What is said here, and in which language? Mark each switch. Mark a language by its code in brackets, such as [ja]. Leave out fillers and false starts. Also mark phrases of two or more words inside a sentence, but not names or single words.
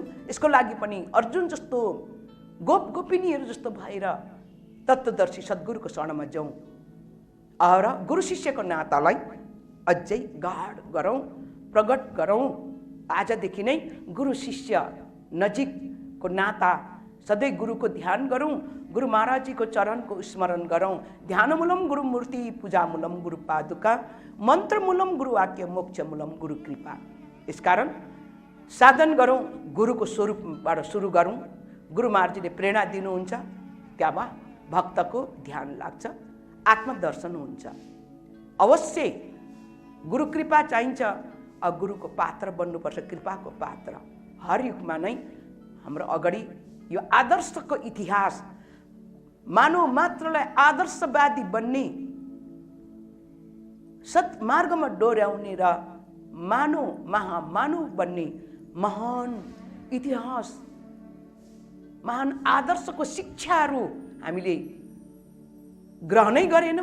[ne] यसको लागि पनि अर्जुन जस्तो गोपिनीहरू जस्तो भएर तत्त्वदर्शी सद्गुरुको शरणमा जाउँ र गुरु शिष्यको नातालाई अझै गाढ गरौँ, प्रगट गरौँ। आजदेखि नै गुरु शिष्य नजिकको नाता, सधैँ गुरुको ध्यान गरौँ, गुरु महाराजजीको चरणको स्मरण गरौँ। [sa] ध्यानमूलम गुरु मूर्ति, पूजामूलम गुरु पादुका, मन्त्रमूलम गुरु वाक्य, मोक्षमूलम गुरु कृपा। [ne] यसकारण साधन गरौँ, गुरुको स्वरूपबाट सुरु गरौँ। गुरु महाराजजीले प्रेरणा दिनुहुन्छ, त्यहाँबाट भक्तको ध्यान लाग्छ, आत्मदर्शन हुन्छ। अवश्य गुरु कृपा चाहिन्छ। गुरुको पात्र बन्नुपर्छ, कृपाको पात्र। हर युगमा नै हाम्रो अगाडि यो आदर्शको इतिहास, मानव मात्रलाई आदर्शवादी बन्ने, सत्मार्गमा डोर्याउने र महामानव बन्ने महान इतिहास, महान आदर्शको शिक्षाहरू हामीले ग्रहणै गरेनौँ।